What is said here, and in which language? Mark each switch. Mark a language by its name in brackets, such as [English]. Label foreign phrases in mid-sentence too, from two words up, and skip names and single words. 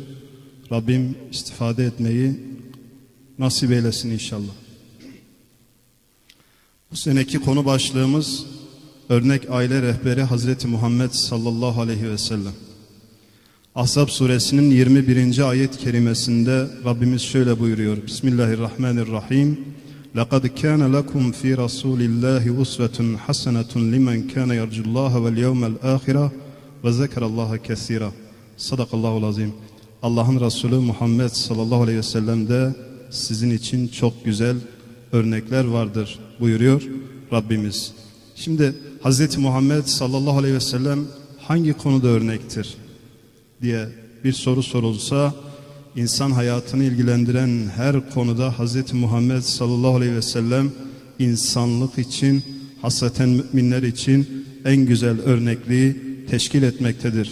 [Turkish] Rabbim istifade etmeyi nasip eylesin inşallah. Bu seneki konu başlığımız örnek aile rehberi Hazreti Muhammed [Arabic] صلى الله عليه وسلم. [Turkish] Ahzab suresinin 21. ayet-i kerimesinde Rabbimiz şöyle buyuruyor. [Arabic] Bismillahirrahmanirrahim. لَقَدْ كَانَ لَكُمْ فِي رَسُولِ اللّٰهِ اُسْوَةٌ حَسَنَةٌ لِمَنْ كَانَ يَرْجُ اللّٰهَ وَالْيَوْمَ الْآخِرَةِ وَذَكَرَ اللّٰهَ كَثِيرًا. صدق الله العظيم. [Turkish] Allah'ın Resulü Muhammed [Arabic] صلى الله عليه وسلم'de [Turkish] sizin için çok güzel örnekler vardır buyuruyor Rabbimiz. Şimdi Hazreti Muhammed [Arabic] صلى الله عليه وسلم [Turkish] hangi konuda örnektir diye bir soru sorulsa, insan hayatını ilgilendiren her konuda Hazreti Muhammed [Arabic] صلى الله عليه وسلم [Turkish] insanlık için, hasreten müminler için en güzel örnekliği teşkil etmektedir.